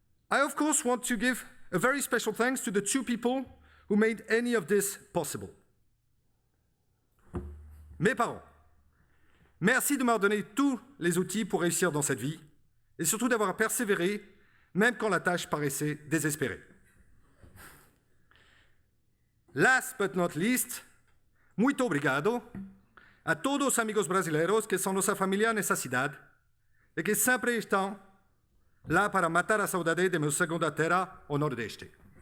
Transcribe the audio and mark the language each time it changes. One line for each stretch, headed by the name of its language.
English: I, of course, want to give a very special thanks to the 2 people who made any of this possible.
French: Mes parents, merci de m'avoir donné tous les outils pour réussir dans cette vie et surtout d'avoir persévéré même quand la tâche paraissait désespérée.
English: Last but not least,
Portuguese: muito obrigado a todos os amigos brasileiros que são nossa família nessa cidade e que sempre estão lá para matar a saudade de meu segunda terra, o Nordeste.